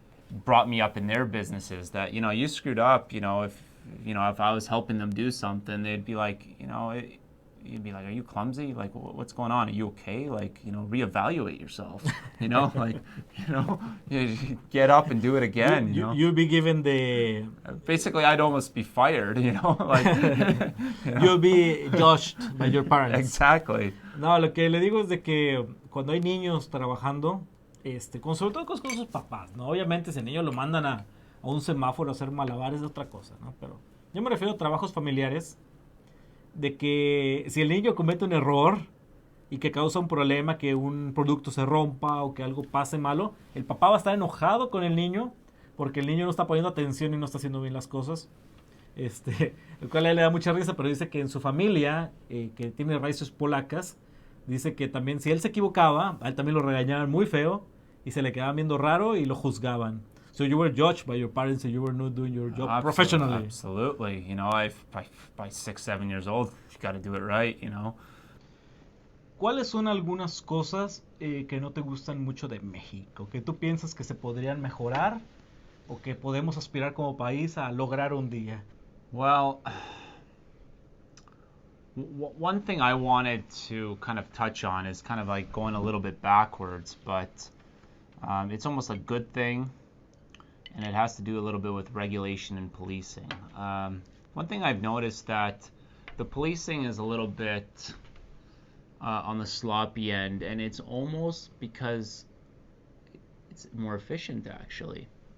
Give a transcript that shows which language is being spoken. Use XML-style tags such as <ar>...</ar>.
<en>brought me up in their businesses that, you screwed up, if I was helping them do something, they'd be like, you'd be like, are you clumsy? Like, what's going on? Are you okay? Like, reevaluate yourself, like, you get up and do it again, You'll be given the... Basically, I'd almost be fired, like... You'll be judged by your parents. Exactly.</en> <es>No, lo que le digo es de que cuando hay niños trabajando, sobre todo con sus papás, ¿no? Obviamente, si el niño lo mandan a un semáforo a hacer malabares es otra cosa, ¿no? Pero yo me refiero a trabajos familiares, de que si el niño comete un error y que causa un problema, que un producto se rompa o que algo pase malo, el papá va a estar enojado con el niño porque el niño no está poniendo atención y no está haciendo bien las cosas. El cual a él le da mucha risa, pero dice que en su familia, que tiene raíces polacas, dice que también si él se equivocaba, a él también lo regañaban muy feo y se le quedaban viendo raro y lo juzgaban.</es> <en>So you were judged by your parents and you were not doing your job professionally. Absolutely. By 6, 7 years old, you got to do it right,</en> <es>¿Cuáles son algunas cosas que no te gustan mucho de México? Que tú piensas que se podrían mejorar o que podemos aspirar como país a lograr un día?</es> <en>Well, one thing I wanted to kind of touch on is kind of like going a little bit backwards, but it's almost a good thing. And it has to do a little bit with regulation and policing. One thing I've noticed that the policing is a little bit on the sloppy end, and it's almost because it's more efficient, actually.</en>